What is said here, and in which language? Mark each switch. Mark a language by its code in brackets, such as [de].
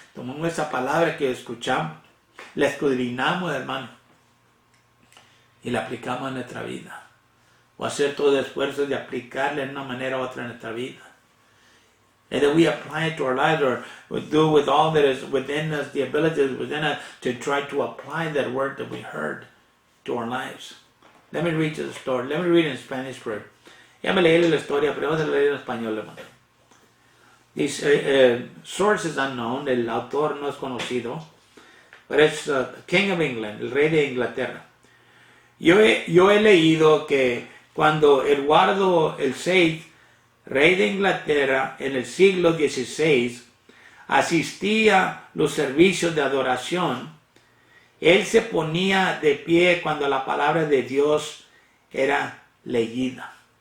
[es] Tomamos esa palabra que escuchamos, la escudriñamos, hermano, y la aplicamos en nuestra vida. O hacer todo el esfuerzo de aplicarla de una manera u otra en nuestra vida. [en] And then we apply it to our lives, or we do with all that is within us, the abilities within us, to try to apply that word that we heard to our lives. Let me read the story. Let me read in Spanish first. [es] Ya me leí la historia, pero vamos a leer en español, hermano. [en] This source is unknown, [es] el autor no es conocido, [en] but it's the King of England, [es] el rey de Inglaterra. Yo he leído que cuando Eduardo el VI, rey de Inglaterra, en el siglo XVI, asistía a los servicios de adoración, él se ponía de pie cuando la palabra de Dios era leída.